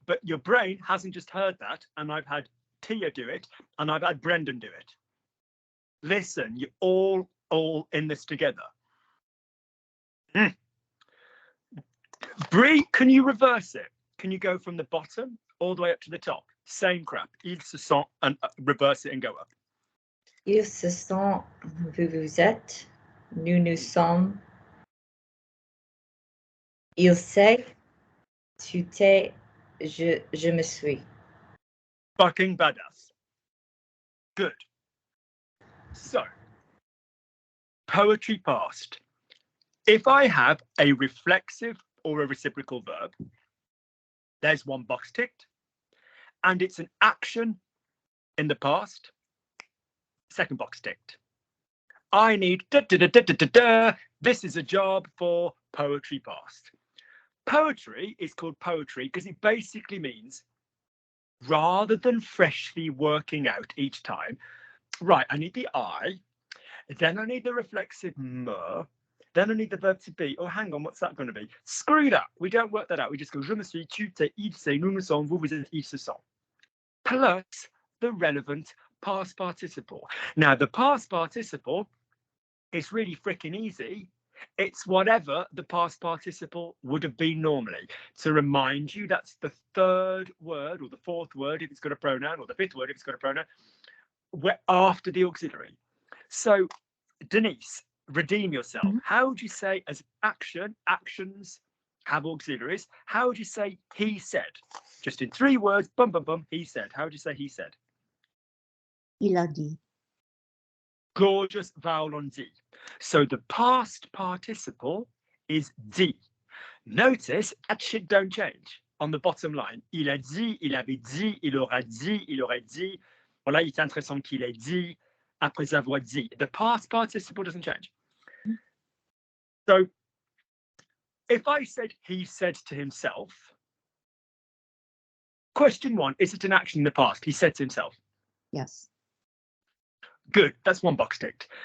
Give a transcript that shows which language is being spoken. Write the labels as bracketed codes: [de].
[en] But your brain hasn't just heard that, and I've had Tia do it, and I've had Brendan do it. Listen, you're all in this together. Bree, can you reverse it? Can you go from the bottom all the way up to the top? Same crap. [fr] Ils se sont, [en] and reverse it and go up. [fr] Ils se sont, vous vous êtes, nous nous sommes. Il sait, tu t'es, je me suis. [en] Fucking badass. Good. So, poetry past. If I have a reflexive or a reciprocal verb, there's one box ticked, and it's an action in the past, second box ticked. I need da da da da da da da. This is a job for poetry past. Poetry is called poetry because it basically means, rather than freshly working out each time, right, I need the I, then I need the reflexive m, then I need the verb to be. Oh, hang on, what's that going to be? Screw that. We don't work that out. We just go, [fr] je me suis, tu t'es, il s'est, nous nous sommes, vous vous êtes, ils se sont. [en] Plus the relevant past participle. Now, the past participle is really freaking easy. It's whatever the past participle would have been normally. To remind you, that's the third word or the fourth word if it's got a pronoun, or the fifth word if it's got a pronoun, after the auxiliary. So, Denise, redeem yourself. Mhm. How would you say as action, actions have auxiliaries? How would you say he said? Just in 3 words, bum, bum, bum, he said. How would you say he said? [fr] Il a dit. [en] Gorgeous vowel on D. So the past participle is D. Notice that shit don't change on the bottom line. [fr] Il a dit, il avait dit, il aura dit, il aurait dit. Voilà, il est intéressant qu'il ait dit après avoir dit. [en] The past participle doesn't change. So if I said he said to himself, question 1, is it an action in the past? He said to himself. Yes. Good, that's 1 box ticked.